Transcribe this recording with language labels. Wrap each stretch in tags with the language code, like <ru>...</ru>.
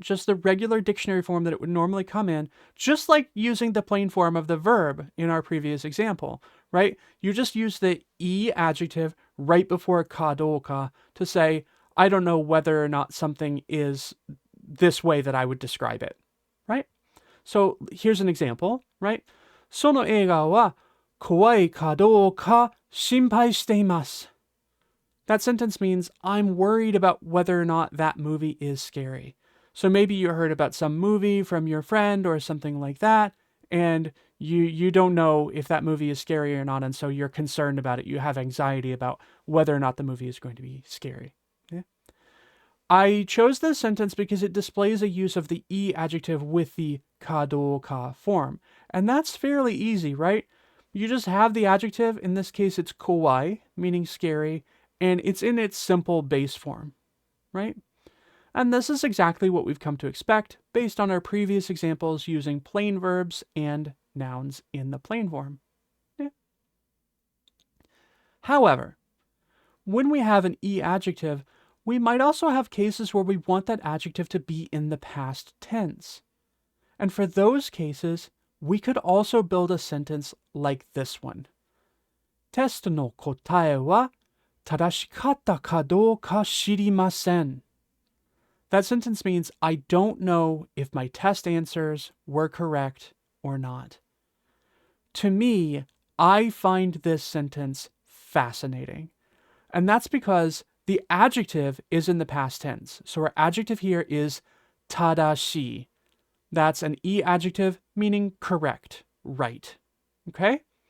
<en>Just the regular dictionary form that it would normally come in, just like using the plain form of the verb in our previous example, right? You just use the e adjective right before ka do ka to say, I don't know whether or not something is this way that I would describe it, right? So here's an example, right?</en> <ja>その映画は怖いかどうか心配しています.</ja> <en>That sentence means I'm worried about whether or not that movie is scary. So maybe you heard about some movie from your friend or something like that, and you don't know if that movie is scary or not, and so you're concerned about it. You have anxiety about whether or not the movie is going to be scary. Yeah? I chose this sentence because it displays a use of the e adjective with the ka do ka form. And that's fairly easy, right? You just have the adjective, in this case it's kowai, meaning scary, and it's in its simple base form, right? And this is exactly what we've come to expect based on our previous examples using plain verbs and nouns in the plain form. Yeah. However, when we have an e adjective, we might also have cases where we want that adjective to be in the past tense. And for those cases, we could also build a sentence like this one.</en> <ja>テストの答えは正しかったかどうか知りません.</ja> <en>That sentence means I don't know if my test answers were correct or not. To me, I find this sentence fascinating. And that's because the adjective is in the past tense. So our adjective here is tadashi. That's an e adjective meaning correct, right. Okay?</en>